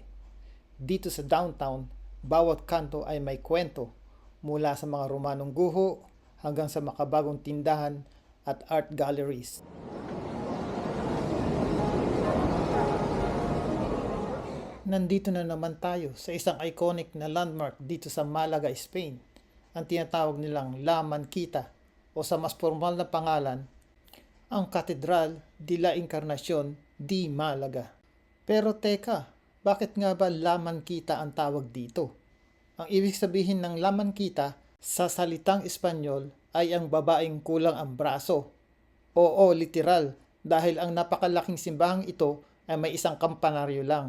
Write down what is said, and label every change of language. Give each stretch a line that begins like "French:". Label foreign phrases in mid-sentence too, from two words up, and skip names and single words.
Filipino: Dito sa downtown, bawat kanto ay may kwento, mula sa mga Romanong guho hanggang sa makabagong tindahan at
English: art galleries.
Filipino: Nandito na naman tayo sa isang iconic na landmark dito sa Malaga, Spain, ang tinatawag nilang La Manquita o sa mas formal na pangalan, ang Catedral de la Encarnación de Malaga. Pero teka, bakit nga ba La Manquita ang tawag dito? Ang ibig sabihin ng La Manquita sa salitang Espanyol ay ang babaeng kulang ang braso. Oo, literal, dahil ang napakalaking simbahang ito ay may isang kampanaryo lang.